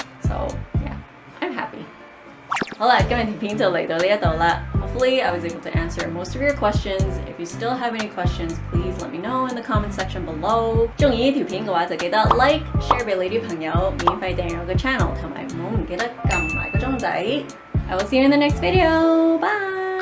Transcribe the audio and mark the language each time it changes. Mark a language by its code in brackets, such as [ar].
[en] So yeah, I'm happy. [zh] 好啦，今日條片就嚟到呢一度啦。 [en] Hopefully I was able to answer most of your questions. If you still have any questions, please let me know in the comment section below. [zh] 中意呢條片嘅話就記得 like, share 俾你啲朋友，免費訂閱我嘅 channel，同埋唔好唔記得撳埋個鐘仔。 [en] I will see you in the next video. Bye!